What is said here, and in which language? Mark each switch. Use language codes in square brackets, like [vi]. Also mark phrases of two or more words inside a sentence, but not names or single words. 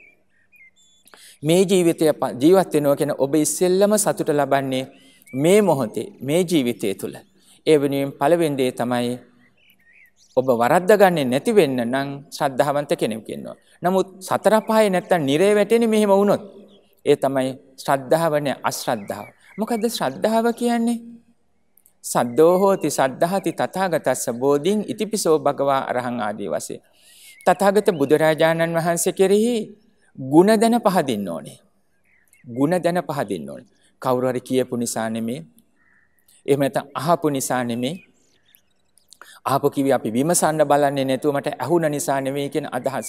[si] මේ ජීවිතය ජීවත් වෙනවා කියන ඔබ ඉස්සෙල්ලම සතුට ලබන්නේ මේ මොහොතේ, මේ ජීවිතය තුළ. ඒ වෙනුවෙන් පළවෙනි දේ තමයි ඔබ වරද්දාගන්නේ නැති වෙන්න නම් ශ්‍රද්ධාවන්ත කෙනෙක් වෙනවා. නමුත් සතර පහේ නැත්තම් නිරේ වැටෙන්නේ මෙහෙම වුණොත්. ඒ තමයි ශ්‍රද්ධාව නේ අශ්‍රද්ධාව. මොකද්ද ශ්‍රද්ධාව කියන්නේ? [pi] සද්දෝ හෝති සද්ධාති තථාගතස්ස බෝධින් ඉතිපිසෝ භගවා අරහං ආදී වශයෙන්. [si] තථාගත බුදුරජාණන් වහන්සේ කෙරෙහි ගුණ දැන පහදින්න ඕනේ. ගුණ දැන පහදින්න ඕනේ. කවුරු හරි කියපු නිසා නෙමෙයි. එහෙම නැත්නම් අහපු නිසා නෙමෙයි. අහපු කිවි අපි විමසන්න බලන්නේ නැතුව මට ඇහුණ නිසා නෙමෙයි කියන අදහස.